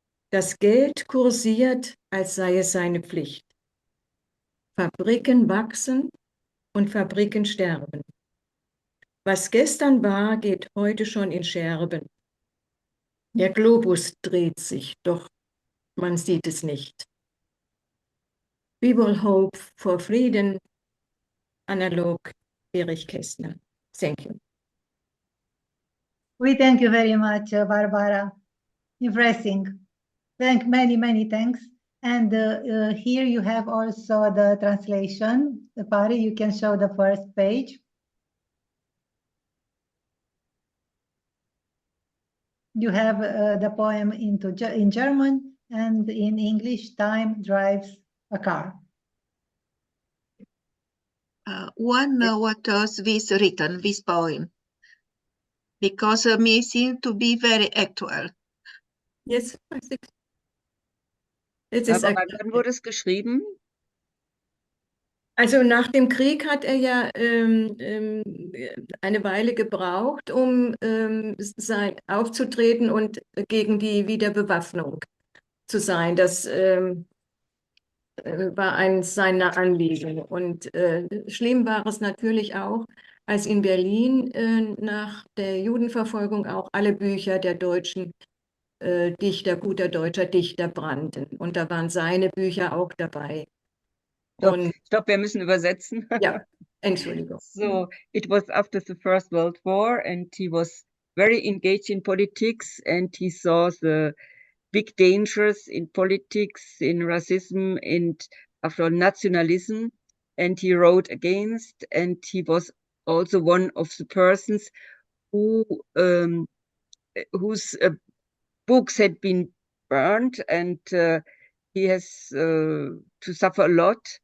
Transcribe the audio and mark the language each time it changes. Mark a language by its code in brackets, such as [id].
[de] Das Geld kursiert, als sei es seine Pflicht. Fabriken wachsen und Fabriken sterben. Was gestern war, geht heute schon in Scherben. Der Globus dreht sich, doch man sieht es nicht. [en] We will hope for freedom. Analog, Erich Kästner. Thank you. We thank you very much, Barbara. Impressing. Many thanks. And here you have also the translation. Pari, you can show the first page. You have the poem in German and in English, Time Drives a Car. What was this written, this poem? Because me seems to be very actual. Yes, I think. It is [de] Aber wann wurde es geschrieben? Also nach dem Krieg hat er ja eine Weile gebraucht, um aufzutreten und gegen die Wiederbewaffnung zu sein. war eines seiner Anliegen. Und schlimm war es natürlich auch, als in Berlin nach der Judenverfolgung auch alle Bücher der deutschen Dichter, guter deutscher Dichter brannten. Und da waren seine Bücher auch dabei. Stopp, wir müssen übersetzen. Ja, Entschuldigung. [en] So it was after the First World War, and he was very engaged in politics, and he saw the big dangers in politics, in racism, and after all, nationalism. And he wrote against, and he was also one of the persons who whose books had been burned, and he has to suffer a lot.